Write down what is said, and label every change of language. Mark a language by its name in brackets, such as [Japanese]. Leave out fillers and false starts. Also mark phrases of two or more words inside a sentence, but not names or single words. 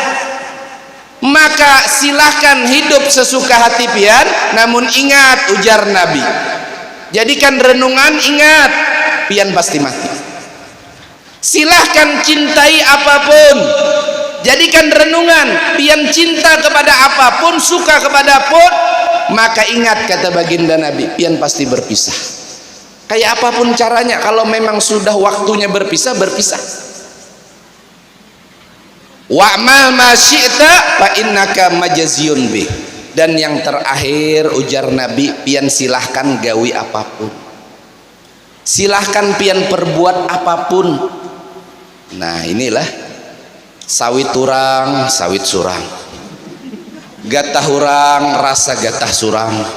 [Indonesian] Maka silahkan hidup sesuka hati pian, namun ingat ujar Nabi, jadikan renungan, ingat pian pasti mati. Silahkan cintai apapun, jadikan renungan, pian cinta kepada apapun, suka kepada apapun, maka ingat kata baginda Nabi, pian pasti berpisah. Kayak apapun caranya, kalau memang sudah waktunya berpisah, berpisah. [Arabic] اعمل ما شئت فإنك مجزي به. [Indonesian] Dan yang terakhir ujar Nabi, pian silahkan gawi apapun, silahkan pian perbuat apapun. [Banjar] Nah inilah sawit turang sawit surang, gatah urang rasa gatah surang.